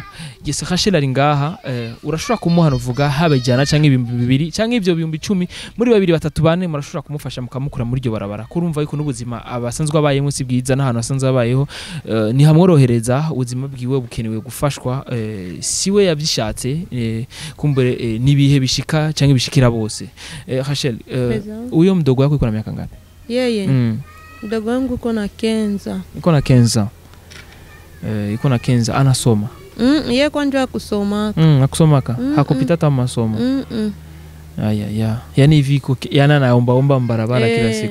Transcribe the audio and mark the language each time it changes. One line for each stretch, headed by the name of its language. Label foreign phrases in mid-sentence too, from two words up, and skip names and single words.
Rundi: Yes, Rachel ari ngaha, urashobora kumuha novuga habajyana cyangwa 2,000 cyangwa ibyo 10,000 muri 2 3 4 murashobora kumufasha mukamukura muri ryo barabara. Kurumva yuko n'ubuzima abasanzwe abayemo si bwiza, n'ahantu asanzwe abayeho ni hamworohereza, ubuzima bwiwe bukenewe gufashwa. Siwe yabyishatse, kumbure nibihe bishika cyangwa bishikira bose.
Swahili: Rachel, uyo mdogo wako iko na miaka ngapi? Yeye mdogo wangu iko na 15. Iko na 15. Iko na 15 anasoma. Yeye kwanza kusoma. Akusomaka. Hakupita hata masomo. Yani hivi yana naomba barabara kila siku.